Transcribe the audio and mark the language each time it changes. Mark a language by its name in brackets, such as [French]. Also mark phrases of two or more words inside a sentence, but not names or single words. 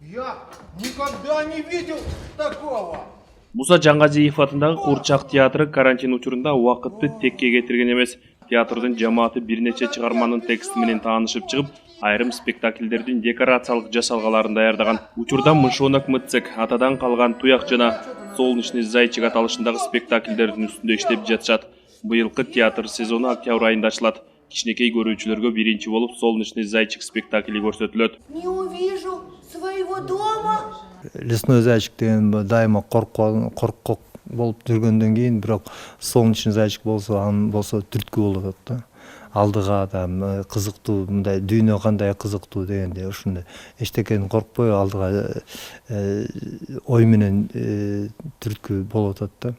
[Russian] Я никогда не видел такого. [Kyrgyz] Муса Жаңгазиев атындагы Куурчак театры карантин учурунда убакытты текке кетирген эмес. Театрдын жамааты бир нече чыгарманын тексти менен таанышып чыгып, айрым спектакльдердин декорациялык жасалгаларын даярдаган. Учурда Мышонок Мыцек, Атадан калган Туяк жана Солнечный зайчик аталышындагы спектакльдердин үстүндө иштеп жатышат. Быйылкы театр сезону октябрь айында ачылат. Кичинекей көрүүчүлөргө биринчи болуп Солнечный зайчик спектакли көрсөтүлөт. [Russian] Не увижу своего дома. [Kyrgyz] Лесной зайчик деген дайыма коркок болуп жүргөндөн кийин, бирок Солнечный зайчик болсо түрткү болуп атат да. Алдыга да кызыктуу, мындай дүйнө кандай кызыктуу дегенде ушундай эчтекени коркпой алдыга ой менен түрткү болуп атат да.